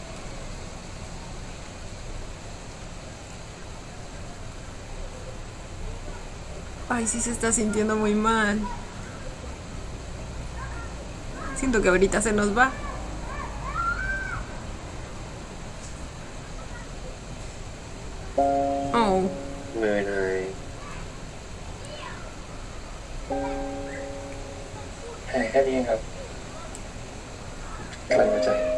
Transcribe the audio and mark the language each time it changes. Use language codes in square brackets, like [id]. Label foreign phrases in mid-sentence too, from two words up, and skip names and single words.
[es] Ay, sí se está sintiendo muy mal. Siento que ahorita se nos va. Oh. [th] เหนื่อยหน่อยหายแค่นี้ครับกลั้นหัวใจ